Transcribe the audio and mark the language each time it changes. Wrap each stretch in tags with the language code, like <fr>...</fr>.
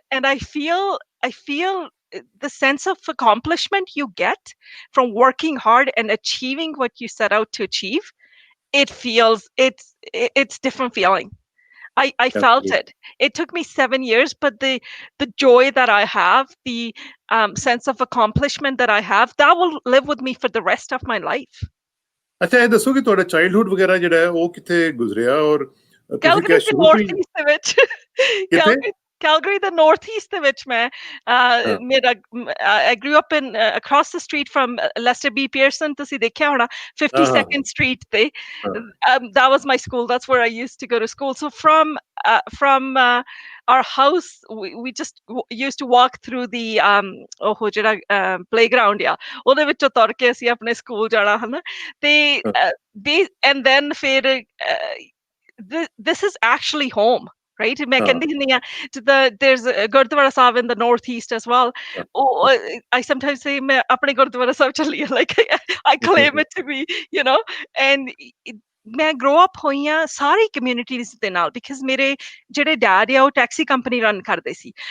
<en>And I feel the sense of accomplishment you get from working hard and achieving what you set out to achieve. It's different feeling. I felt absolutely it. It took me 7 years, but the joy that I have, the sense of accomplishment that I have, that will live with me for the rest of my life.</en> <hi>अच्छा ये दसो कि</hi> <pa>ਤੁਹਾਡਾ childhood ਵਗੈਰਾ ਜਿਹੜਾ ਹੈ ਉਹ ਕਿੱਥੇ ਗੁਜ਼ਰਿਆ ਔਰ ਤੁਸੀਂ</pa> <en>Calgary</en> <hi>ਕਿਆ</hi> <en>the</en> <pa>ਸ਼ੁਰੂ ਤੋਂ ਹੀ northeast ਦੇ ਵਿੱਚ ਕਿੱਥੇ Calgary the northeast ਦੇ ਵਿੱਚ ਮੈਂ ਹਾਂ</pa> <en>ਮੇਰਾ I grew up in across the street from Lester B.</en> <pa>Pearson, ਤੁਸੀਂ ਦੇਖਿਆ ਹੋਣਾ, ਹਾਂ ਹਾਂ 52nd Street ਤੇ. ਹਾਂ</pa> <en>That was my school. That's where I used to go to school. So from our house, we just used to walk through the</en> <pa>ਉਹ ਜਿਹੜਾ playground ਆ, ਉਹਦੇ ਵਿੱਚੋਂ ਤੁਰ ਕੇ ਅਸੀਂ ਆਪਣੇ ਸਕੂਲ ਜਾਣਾ, ਹਨਾ? ਤੇ ਹਾਂ</pa> <en>and then ਫਿਰ this is actually home, right?</en> <pa>ਮੈਂ ਹਾਂ ਕਹਿੰਦੀ ਹੁੰਦੀ ਆ,</pa> <en>there's a Gurdwara Sahib in the northeast as well.</en> <pa>ਹਾਂ</pa> <en>Oh, I sometimes say</en> <pa>ਮੈਂ ਆਪਣੇ ਗੁਰਦੁਆਰਾ ਸਾਹਿਬ ਚੱਲੀ ਆ,</pa> <en>like I claim it to be, you know.</en> <pa>And ਮੈਂ grow up ਹੋਈ ਆ ਸਾਰੀ communities ਦੇ ਨਾਲ, because ਮੇਰੇ ਜਿਹੜੇ ਡੈਡ ਆ ਉਹ ਟੈਕਸੀ ਕੰਪਨੀ ਰਨ ਕਰਦੇ ਸੀ।</pa>